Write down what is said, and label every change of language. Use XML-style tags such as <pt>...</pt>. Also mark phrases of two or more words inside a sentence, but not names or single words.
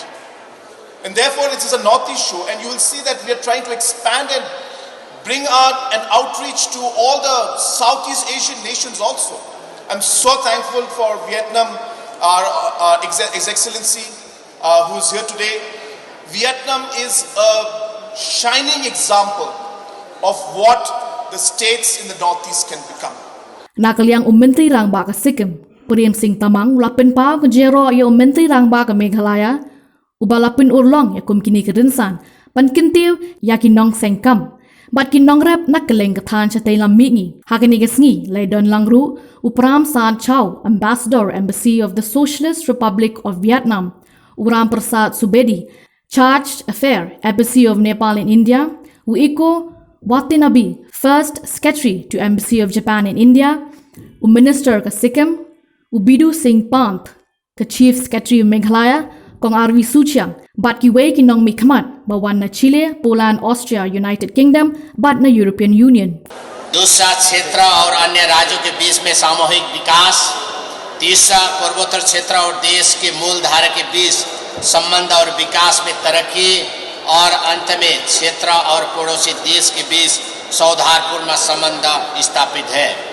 <en>And therefore it is a Northeast show, and you will see that we are trying to expand and bring out an outreach to all the Southeast Asian nations also. I'm so thankful for Vietnam, our His Excellency who is here today. Vietnam is a shining example of what the states in the Northeast can become.</en> <kha>Nakaliang Menteri Rang Ba ka Sikkim, Prem Singh Tamang lapin pa ko jero ya Menteri Rang Ba ka Meghalaya, ubalapin urlong ya kum kini kedensan, pan kyntiew ya ki nongseng kam, bat ki nongrep nakaleng kathan cha tailam mingi, hakani gasngi lay don langru, upram San</kha> <en>Chow, Ambassador Embassy of the Socialist Republic of Vietnam, Uram Prasad Subedi, Charged Affair, Embassy of Nepal in India, Uiko Watanabe, First Secretary to Embassy of Japan in India, Minister ka Sikkim, Bidu Singh Pant, ka Chief Secretary of Meghalaya, Kong Arvi Suchiang,</en> <kha>bat ki wei ki nong mi khamat, bawan na</kha> <en>Chile, Poland, Austria, United Kingdom,</en> <kha>bat na European Union.</kha> <hi>दूसरा क्षेत्र और अन्य राज्यों के बीच में सामूहिक विकास, तीसरा पूर्वोत्तर क्षेत्र और देश के मूलधारा के बीच संबंध और विकास में तरक्की, और अंत में क्षेत्र और पड़ोसी देश के बीच सौहार्दपूर्ण संबंध स्थापित है।</hi>